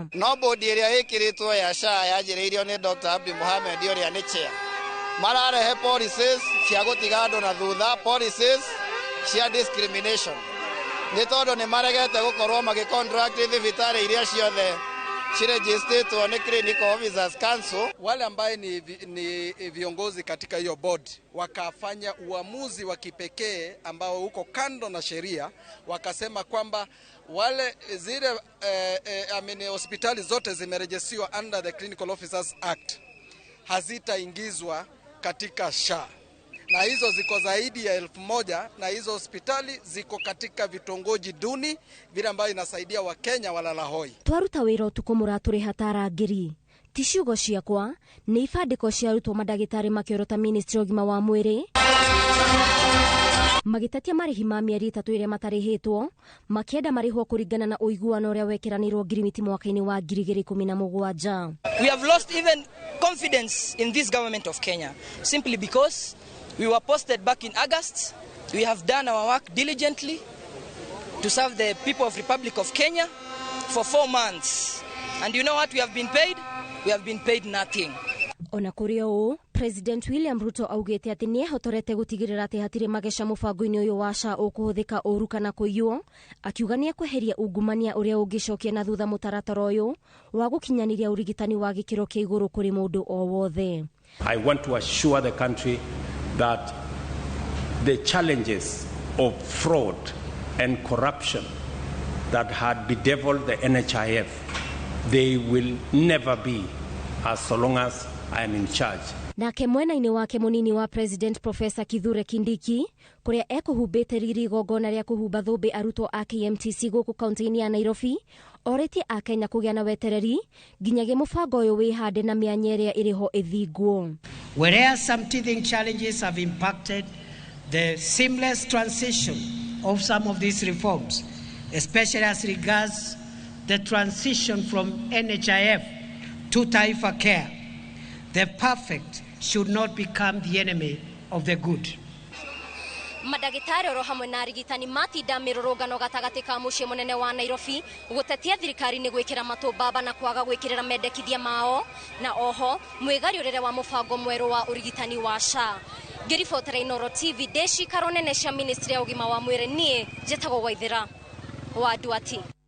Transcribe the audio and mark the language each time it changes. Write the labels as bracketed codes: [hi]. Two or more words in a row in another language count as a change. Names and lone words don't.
[ki] No bodi ĩrĩa ĩkĩrĩtwo ya SHA yanjĩrĩirio nĩ Dr. Abdi Mohamed ũrĩa nĩ chair mararehe policies cia gũtiga andũ na thutha, policies cia discrimination. Nĩ tondũ nĩ maregete gũkorwo magĩcontract thibitarĩ iria ciothe ciregistrĩtwo nĩ Clinical Officers Council. [sw] Wale ambaye ni viongozi katika hiyo board wakafanya uamuzi wa kipekee ambao uko kando na sheria, wakasema kwamba wale zile hospitali zote zimerejesiwa [en] under the Clinical Officers Act [sw] hazitaingizwa katika SHA. Na hizo ziko zaidi ya 1000 na hizo hospitali ziko katika vitongoji duni vile ambayo inasaidia Wakenya walala hoi. [ki] Twaruta wĩra ũtukũ mũratũrĩha tarangĩri. Ti ciugo ciakwa nĩ ibandĩko ciarutwo mandagĩtarĩ makĩorota ministry ũgima wa mwĩrĩ magĩtetia marĩhi ma mĩeri 3 iria matarĩhĩtwo makĩenda marĩhwo kũringana na ũiguano ũrĩa wekĩranĩrwo ngirimiti mwaka-inĩ wa 2017. [en] We have lost even confidence in this government of Kenya simply because we were posted back in August. We have done our work diligently to serve the people of Republic of Kenya for 4 months. And you know what we have been paid? We have been paid nothing. [ki] Ona kũrĩ ũũ, President William Ruto augĩte atĩ nĩ ehotorete gũtigĩrĩra atĩ hatirĩ mageca mũbango-inĩ ũyũ wa SHA ũkũhũthĩka ũru kana kũiywo, akiuga nĩ ekweheria ungumania ũrĩa ũngĩcokia na thutha mũtaratara ũyũ wa gũkinyanĩria ũrigitani wa gĩkĩro kĩa igũrũ kũrĩ mũndũ o wothe. [en] I want to assure the country that the challenges of fraud and corruption that had bedeviled the NHIF, they will never be as long as I am in charge. [ki] Nake mwena-inĩ wake mũnini wa President Professor Kithure Kindiki kũrĩa ekũhumbĩte riri igongona rĩa kũhumba thũmbĩ arutwo a KMTC gũkũ kaunti-inĩ ya Nairobi orĩtie a Kenya kũgĩa na wetereri nginyagia mũbango ũyũ wĩhande na mĩanya ĩrĩa ĩrĩ ho ĩthingwo. [en] Whereas some teething challenges have impacted the seamless transition of some of these reforms, especially as regards the transition from NHIF to Taifa Care, the perfect should not become the enemy of the good. [ki] Madagĩtarĩ oro hamwe na arigitani matinda mĩrũrũngano gatagatĩ ka mũciĩ mũnene wa Nairobi gũtetia thirikari nĩ gwĩkĩra matũ baba na kwaga gwĩkĩrĩra mendekithia mao na oho mwĩgariũrĩre wa mũbango mwerũ wa ũrigitani wa SHA. Ngĩribotera Inooro TV ndĩcikaro nene cia ministry ya ũgima wa mwĩrĩ niĩ njĩtagwo Waithera wa Duati.